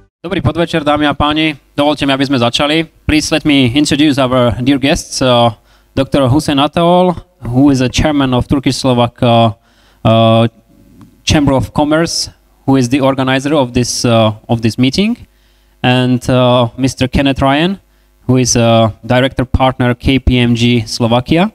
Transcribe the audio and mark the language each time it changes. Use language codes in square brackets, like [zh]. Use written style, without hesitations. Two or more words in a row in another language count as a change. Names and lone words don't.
[sk] Dobrý podvečer, dámy a páni. Dovolte mi, aby sme začali. [en] Please let me introduce our dear guests, Dr. Huseyin Ataol, who is a chairman of Turkish-Slovak Chamber of Commerce, who is the organizer of this meeting, and Mr. Kenneth, who is a director partner KPMG Slovakia.